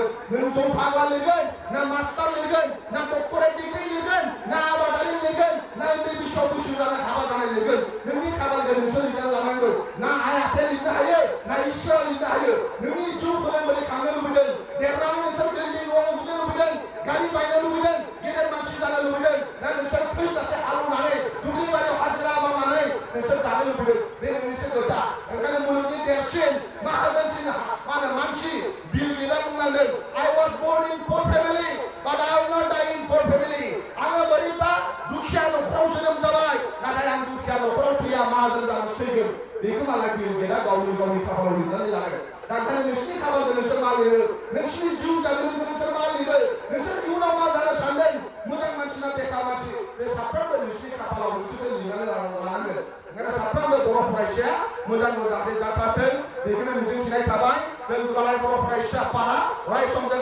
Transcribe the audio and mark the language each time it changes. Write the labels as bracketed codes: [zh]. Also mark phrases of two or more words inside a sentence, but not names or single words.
[brx] नों जंफाग्ला लिरगोन ना मास्टार लिरगोन ना डक्टरेट डिग्री लिरगोन ना आबादारि लिरगोन ना उन्दै बैसोआव बैसो जानाय हाबा जानाय लिरगोन नोंनि खामानिखौ नोंसोर लिरना लानांगौ ना आइ आफाया लिरनो हायो ना इसोरा लिरनो हायो नोंनि जिउ बोरै खांनो लुबैदों देरनानै नोंसोर बिल्डिं न'आव लुनो लुबैदों गारि बायनो लुबैदों गेदेर मानसि जानो लुबैदों ना नोंसोर थैजासे हालेवनानै दुब्लि बारियाव हाजिरा मावनानै नोंसोर जानो लुबैदों बे नोंनिसो खोथा ओंखायनो मुलुगनि देरसिन माहाजोनसिन मा होनो मानसि बिल गेटआ बुंनांगोन [en] I was born in poor family but I will not die in poor family [brx] आङो बोरैबा दुखिया न'खराव जोनोम जाबाय नाथाय आं दुखिया न'खराव थैया माहाजोन जानासो थैगोन बेखौ मालाय बिल गेटआ गावनि खाफालाव लिरनानै लागोन दा ओंखायनो नोंसिनि खाफालखौ नोंसोर मा लिरो नोंसिनि जिउ जारिमिनखौ नोंसोर मा लिरो नोंसोर इयुनाव मा जानो सानदों मोजां मानसिना बेकार मानसि बे साफ्रोमबो नोंसिनि खाफालाव नोंसोरो लिरनानै लानांगोन ओंखायनो साफ्रोमबो बर' फरायसाया मोजां जाहाथे जाथारथों बेखौनो मिजिंथिनाय थाबाय जों दुलाराय बर' फरायसा आफादा अराय सम जों